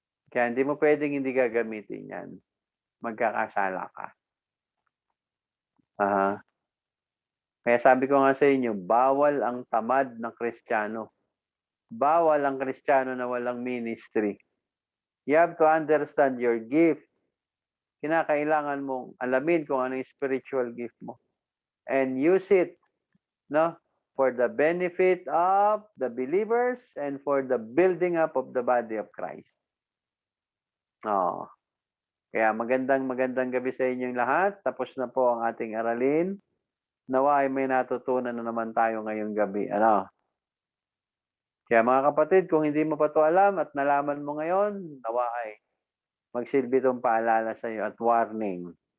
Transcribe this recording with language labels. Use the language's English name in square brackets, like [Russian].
[Filipino] Kaya hindi mo pwedeng hindi gagamitin yan. Magkakasala ka. Kaya sabi ko nga sa inyo, bawal ang tamad ng Kristiyano. Bawal ang Kristiyano na walang ministry. [English] You have to understand your gift. [Filipino] Kinakailangan mong alamin kung ano yung spiritual gift mo. [English] And use it, no, for the benefit of the believers and for the building up of the body of Christ. [Filipino] Kaya magandang gabi sa inyong lahat. Tapos na po ang ating aralin. Nawa ay may natutunan na naman tayo ngayong gabi. Kaya mga kapatid, kung hindi mo pa ito alam at nalaman mo ngayon, nawa ay magsilbi itong paalala sa iyo at warning.